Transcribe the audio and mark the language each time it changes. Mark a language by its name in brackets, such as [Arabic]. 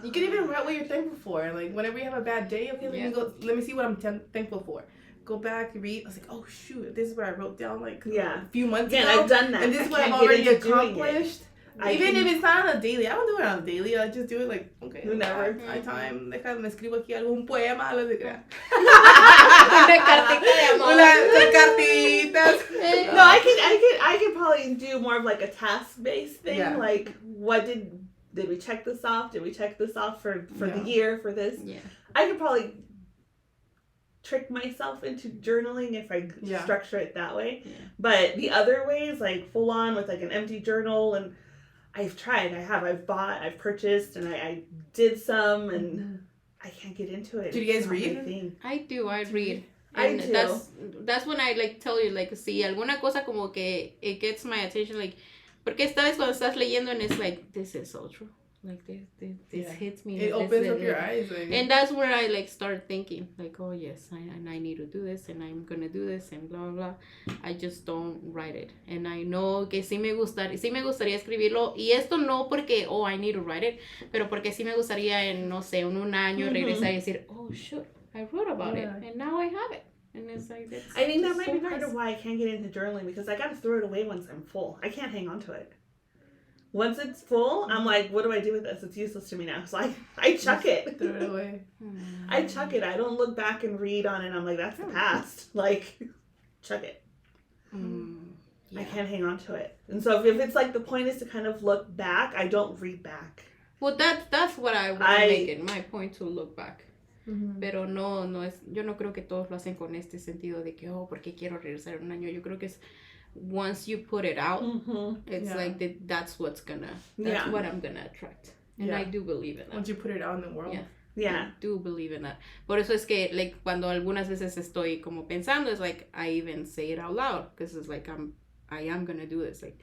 [English] you can even write what you're thankful for. Like whenever you have a bad day, okay, let me see what I'm thankful for. Go back, read. I was like, oh shoot, this is what I wrote down like a few months ago. I've done that. And this is what I've already accomplished. Even if it's not on a daily, I don't do it on a daily. I just do it like, okay, whenever. My time. [Spanish] Déjame escribo aquí algún poema, lo de crear. Una cartita de amor. Unas cartitas. [English] No, I could probably do more of like a task-based thing. Yeah. Like, what did we check this off? Did we check this off for the year for this? Yeah. I could probably trick myself into journaling if I structure it that way. Yeah. But the other ways, like full on with like an empty journal, and I've tried, I've bought, I've purchased, and I did some, and I can't get into it. Do you guys read? I do, I read. And I do. That's when I like tell you, like, [Spanish] si alguna cosa como que [English] it gets my attention, like, [Spanish] porque esta vez cuando estás leyendo [English] and it's like, this is so true. Like this hits me. It opens up your eyes. Like. And that's where I like start thinking like, oh yes, I need to do this, and I'm gonna do this, and blah blah. I just don't write it, and I know [Spanish] que sí me gustaría escribirlo, y esto no porque [English] I need to write it, [Spanish] pero porque sí me gustaría en no sé, en un año regresar y decir, [English] oh shoot, I wrote about it, and now I have it. And it's like, I think that might be part of why I can't get into journaling, because I gotta throw it away once I'm full. I can't hang on to it. Once it's full, I'm like, what do I do with this? It's useless to me now. So I chuck it. Throw it away. I chuck it. I don't look back and read on it. I'm like, that's the past. Like, chuck it. I can't hang on to it. And so if it's like the point is to kind of look back, I don't read back. Well, that's what I was making. My point to look back. [Spanish] Pero no es, yo no creo que todos lo hacen con este sentido de que, porque quiero regresar en un año. Yo creo que es, [English] once you put it out, it's like that's what I'm gonna attract, and I do believe in that. Once you put it out in the world, I do believe in that. [Spanish] Por eso es que like cuando algunas veces estoy como pensando, [English] it's like I even say it out loud because it's like I am gonna do this. Like